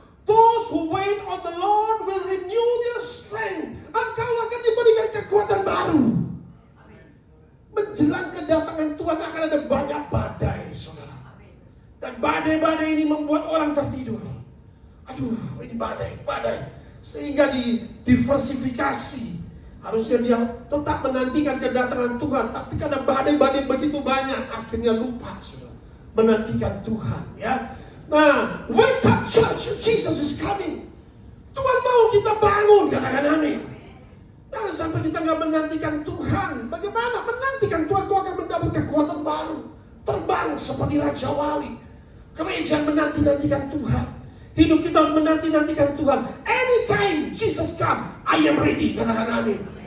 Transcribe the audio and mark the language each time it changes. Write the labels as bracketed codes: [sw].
[en] Those who wait on the Lord will renew their strength. [id] Engkau akan diberikan kekuatan baru. Menjelang kedatangan Tuhan akan ada banyak badai, saudara. Dan badai-badai ini membuat orang tertidur. Aduh, ini badai. Sehingga diversifikasi. Harusnya dia tetap menantikan kedatangan Tuhan. Tapi karena badai-badai begitu banyak, akhirnya lupa, saudara, menantikan Tuhan. Ya. [en] Nah, wake up church, Jesus is coming. [id] Tuhan mau kita bangun, katakan amin. Jangan sampai kita nggak menantikan Tuhan. Bagaimana menantikan Tuhan? Kau akan mendapat kekuatan baru. Terbang seperti Raja Wali. Gereja menanti-nantikan Tuhan. Hidup kita harus menanti-nantikan Tuhan. [en] Anytime Jesus come, I am ready, [id] katakan amin.